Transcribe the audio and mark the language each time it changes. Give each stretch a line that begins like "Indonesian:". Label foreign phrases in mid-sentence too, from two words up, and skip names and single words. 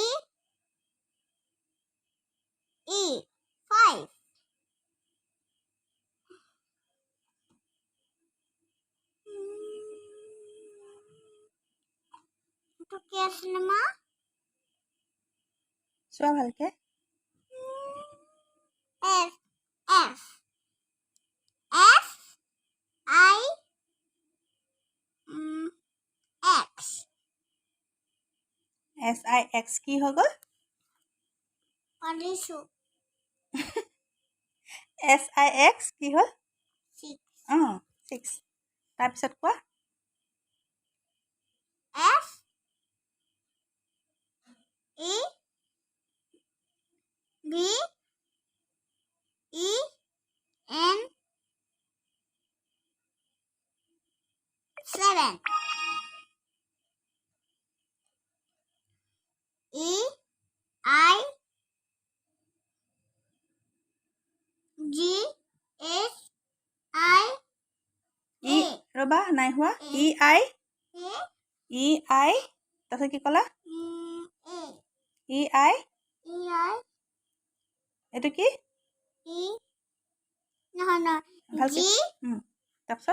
Assamese: E 5 Itu কি আছিল মা চোৱা ভালকে
English: F F F I X
Assamese: S I X কি হৈ গ'ল পাৰিছো S I X কি হ'ল 6 6 তাৰপিছত কোৱা
English: F E B E N 7 E I G H I
Assamese: ই ৰবা নাই হোৱা E I E I তাৰপিছত কি ক'লা
English: A E I E I
Assamese: এইটো কি E নহয় ভালকে
English: G
Assamese: তাৰপিছত